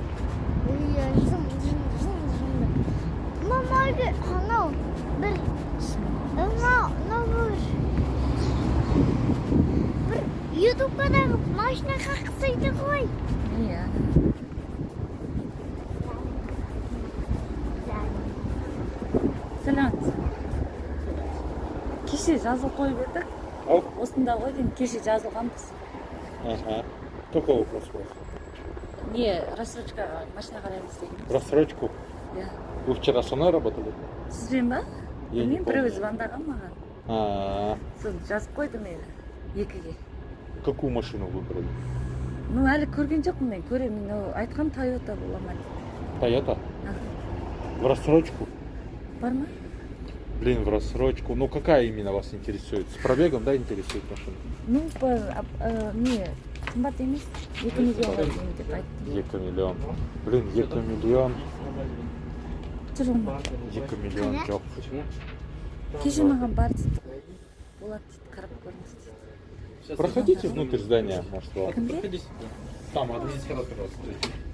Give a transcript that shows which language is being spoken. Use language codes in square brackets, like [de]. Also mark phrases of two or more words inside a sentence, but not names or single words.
[kk] Мама, анау бір ютубадағы машина қақсайды ғой. Иә. Сәлеметсіз. Кеше жазылып қойып едік. Осында ғой деймін, кеше жазылғанбыз. [ru] Ага. Какой вопрос у вас? [kk] Не, рассрочка машина қараймыз деген. [ru] Рассрочку? [kk] Иә. [ru] Вы вчера со мной работали? [kk] Сізбен ба? [ru] Я не [kk] Мен [ru] помню. [kk] біреу звондаған маған. Соны жазып қойды мені екіге. [ru] Какую машину выбрали? Ну, [kk] әлі көрген жоқпын мен, көремін. Айтқан Toyota бола ма дейді. [ru] Toyota? В рассрочку? [kk] Бар ма? [ru] Блин, в рассрочку. Ну, какая именно вас интересует? С пробегом, да, интересует машина? Ну, не, [kk] қымбат емес. 2 миллионға дейін деп айтты. [ru] 2 миллион. Блин, 2 миллион. [kk] Жүр ма? 2 миллион жоқ. Кеше маған бар дейді. Болады дейді, қарап көріңіз дейді. [ru] Проходите внутрь здания, может, вам. [kk] Кімге? [ru] Там администратор вас встретит.